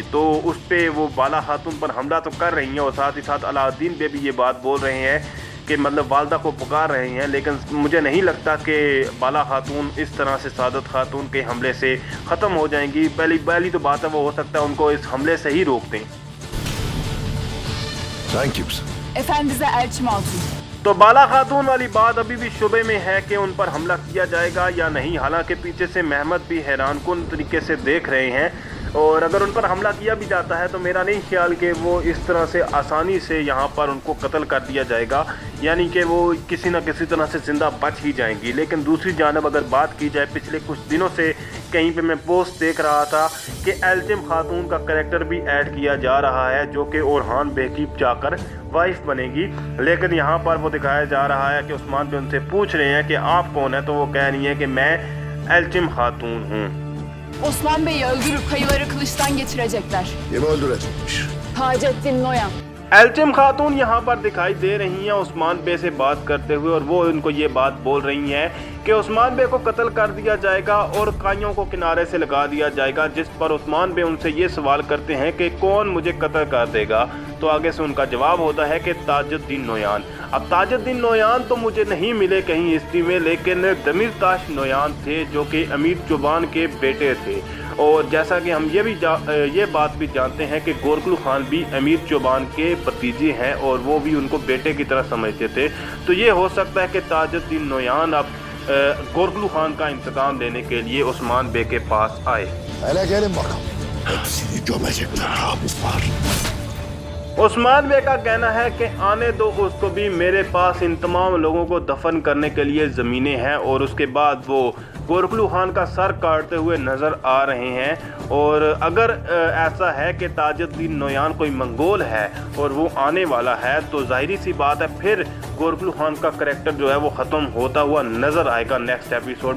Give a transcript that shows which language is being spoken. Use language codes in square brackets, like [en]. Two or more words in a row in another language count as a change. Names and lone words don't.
[ur] تو اس پر وہ بالا خاتون پر حملہ تو کر رہی ہیں اور ساتھ ہی ساتھ علاؤالدین پہ بھی یہ بات بول رہے ہیں کہ مطلب والدہ کو پکار رہے ہیں. لیکن مجھے نہیں لگتا کہ بالا خاتون اس طرح سے سعادت خاتون کے حملے سے ختم ہو جائیں گی. پہلی تو بات ہے وہ ہو سکتا ہے ان کو اس حملے سے ہی روک دیں. [tr] Sen kimsin? Efendinize elçim Hatun. [ur] تو بالا خاتون والی بات ابھی بھی شبے میں ہے کہ ان پر حملہ کیا جائے گا یا نہیں. حالانکہ پیچھے سے محمد بھی حیران کن طریقے سے دیکھ رہے ہیں، اور اگر ان پر حملہ کیا بھی جاتا ہے تو میرا نہیں خیال کہ وہ اس طرح سے آسانی سے یہاں پر ان کو قتل کر دیا جائے گا، یعنی کہ وہ کسی نہ کسی طرح سے زندہ بچ ہی جائیں گی. لیکن دوسری جانب اگر بات کی جائے، پچھلے کچھ دنوں سے کہیں پہ میں پوسٹ دیکھ رہا تھا کہ ایلچم خاتون کا کریکٹر بھی ایڈ کیا جا رہا ہے جو کہ اورحان بے کی جا کر وائف بنے گی. لیکن یہاں پر وہ دکھایا جا رہا ہے کہ عثمان بے ان سے پوچھ رہے ہیں کہ آپ کون ہے، تو وہ کہہ رہی ہیں کہ میں ایلچم خاتون ہوں. [tr] Osman Bey'i öldürüp kayıları kılıçtan geçirecekler. Kimi öldürecekmiş? Taceddin Noyan. [ur] ایلچم خاتون یہاں پر دکھائی دے رہی ہیں عثمان بے سے بات کرتے ہوئے، اور وہ ان کو یہ بات بول رہی ہیں کہ عثمان بے کو قتل کر دیا جائے گا اور کائیوں کو کنارے سے لگا دیا جائے گا. جس پر عثمان بے ان سے یہ سوال کرتے ہیں کہ کون مجھے قتل کر دے گا، تو آگے سے ان کا جواب ہوتا ہے کہ تاج الدین نویان. اب تاج الدین نویان تو مجھے نہیں ملے کہیں ہسٹری میں، لیکن دمرتاش نویان تھے جو کہ امیر چوپان کے بیٹے تھے. اور جیسا کہ ہم یہ بات بھی جانتے ہیں کہ گورخلو خان بھی امیر چوپان کے بھتیجے ہیں اور وہ بھی ان کو بیٹے کی طرح سمجھتے تھے. تو یہ ہو سکتا ہے کہ تاج الدین نویان اب گورخلو خان کا انتقام لینے کے لیے عثمان بے کے پاس آئے. [tr] Hele gelin bakalım. Hepsini gömecekler hafızlar. [ur] عثمان بے کا کہنا ہے کہ آنے دو اس کو بھی، میرے پاس ان تمام لوگوں کو دفن کرنے کے لیے زمینیں ہیں. اور اس کے بعد وہ گورخلو خان کا سر کاٹتے ہوئے نظر آ رہے ہیں. اور اگر ایسا ہے کہ تاج الدین نویان کوئی منگول ہے اور وہ آنے والا ہے، تو ظاہر سی بات ہے پھر گورخلو خان کا کریکٹر جو ہے وہ ختم ہوتا ہوا نظر آئے گا [en] next episode [ur] میں.